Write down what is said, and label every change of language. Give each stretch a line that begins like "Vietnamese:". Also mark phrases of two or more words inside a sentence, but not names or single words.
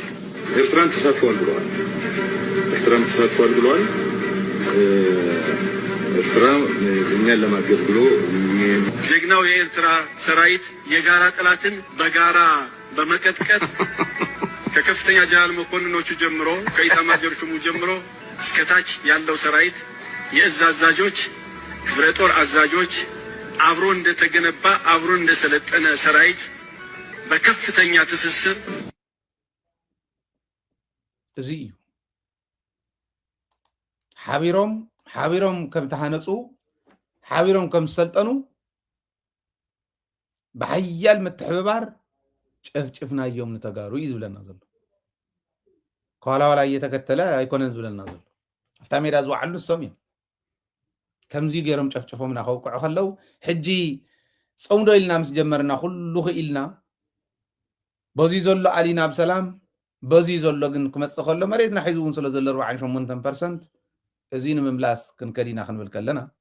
Amharic: ኤርትራን ተሳትፏል ብለዋል። ኤርትራ እኛን ለማገዝ ብሎ ጀግናው የኤርትራ ሰራዊት የጋራ ጠላትን በጋራ በመቀጥቀጥ ከከፍተኛ ጀነራል መኮንኖቹ ጀምሮ ከኢታማዦር ሹሙ ጀምሮ እስከታች ያለው ሰራዊት የእዝ አዛዦች፣ ክፍለ ጦር አዛዦች አብሮ እንደተገነባ አብሮ እንደሰለጠነ ሰራዊት በከፍተኛ ትስስር
Tigrinya: እዚህ ሓቢሮም ከም ተሃነጹ ሓቢሮም ከም ሰልጠኑ በሓያል ምትሕብባር ጨፍጭፍናዮም ንተጋሩ ይዝብለና ዘሎ
Amharic: ከኋላ እየተከተለ
Tigrinya: ኣይኮነን ዝብለና ዘሎ ኣፍታ ሜዳ ዝዋዕሉ ሶም እዮም ከምዚ ገይሮም ጨፍጭፎምና ከውቅዑ ከለው ሕጂ ፀውዶ ኢልና ምስ ጀመርና ኩሉ ክኢልና በዚ ዘሎ ኣሊና ብሰላም በዚ ዘሎ ግን ክመፅእ ከሎ መሬትና ሒዙ እውን ስለ ዘሎ 48% እዚ ንምምላስ ክንከዲና ክንብል ከለና